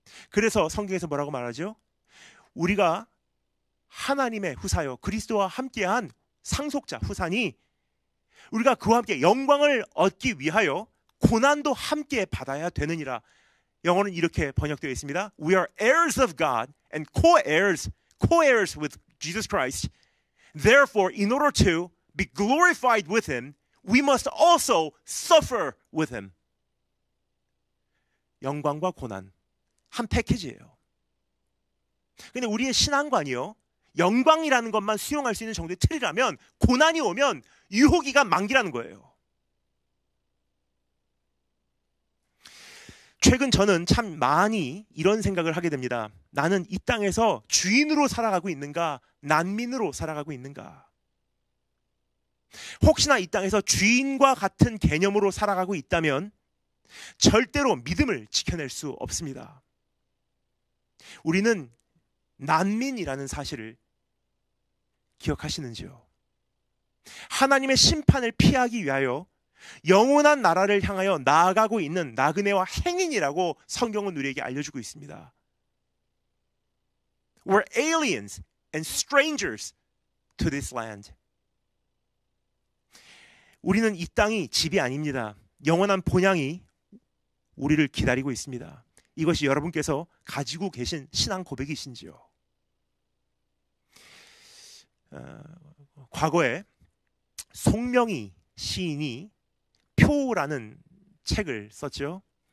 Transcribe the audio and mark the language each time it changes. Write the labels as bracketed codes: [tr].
[ko] 그래서 성경에서 뭐라고 말하죠? 우리가 하나님의 후사요 그리스도와 함께한 상속자 후사니 우리가 그와 함께 영광을 얻기 위하여 고난도 함께 받아야 되느니라. 영어는 이렇게 번역되어 있습니다. [en] We are heirs of God and co-heirs with Jesus Christ. Therefore, in order to be glorified with Him, we must also suffer with Him. [ko] 영광과 고난 한 패키지예요. 근데 우리의 신앙관이요, 영광이라는 것만 수용할 수 있는 정도의 틀이라면 고난이 오면 유혹이가 만기라는 거예요. 최근 저는 참 많이 이런 생각을 하게 됩니다. 나는 이 땅에서 주인으로 살아가고 있는가, 난민으로 살아가고 있는가? 혹시나 이 땅에서 주인과 같은 개념으로 살아가고 있다면 절대로 믿음을 지켜낼 수 없습니다. 우리는 난민이라는 사실을 기억하시는지요? 하나님의 심판을 피하기 위하여 영원한 나라를 향하여 나아가고 있는 나그네와 행인이라고 성경은 우리에게 알려주고 있습니다. [en] We're aliens and strangers to this land. [ko] 우리는 이 땅이 집이 아닙니다. 영원한 본향이 우리를 기다리고 있습니다. 이것이 여러분께서 가지고 계신 신앙 고백이신지요? 과거에 송명희 시인이 표라는 책을 썼죠.